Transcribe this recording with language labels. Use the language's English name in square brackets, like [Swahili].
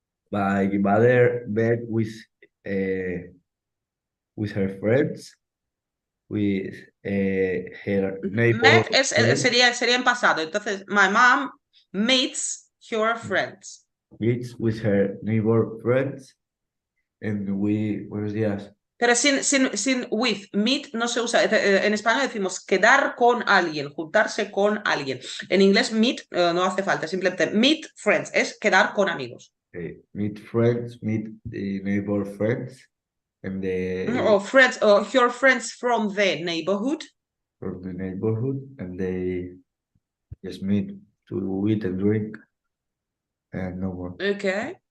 [English] My mother met with her friends, with her neighbor Met friends, [Spanish] sería en pasado. Entonces, [English] my mom meets her friends. meets with her neighbor friends, and [Spanish] buenos días. Pero sin with, meet no se usa. En español decimos quedar con alguien, juntarse con alguien. En inglés, meet no hace falta, simplemente [English] meet friends, [Spanish] es quedar con amigos. [English] Meet friends, meet the neighbor friends, and Or friends, or your friends from the neighborhood. from the neighborhood, and they just meet to eat and drink, and no more. Okay.